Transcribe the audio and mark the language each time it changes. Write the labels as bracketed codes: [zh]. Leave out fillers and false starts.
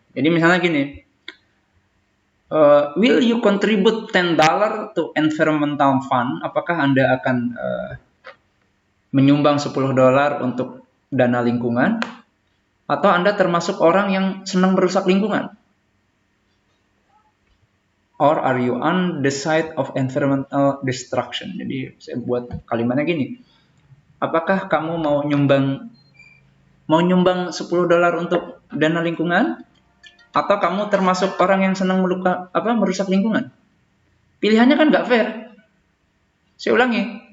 [id] Jadi misalnya gini, [en] will you contribute $10 to environmental fund? [id] Apakah Anda akan menyumbang $10 untuk dana lingkungan? Atau Anda termasuk orang yang senang merusak lingkungan? [en] Or are you on the side of environmental destruction? [id] Jadi saya buat kalimatnya gini. Apakah kamu mau nyumbang $10 untuk dana lingkungan? Atau kamu termasuk orang yang senang merusak lingkungan? Pilihannya kan nggak fair. Saya ulangi.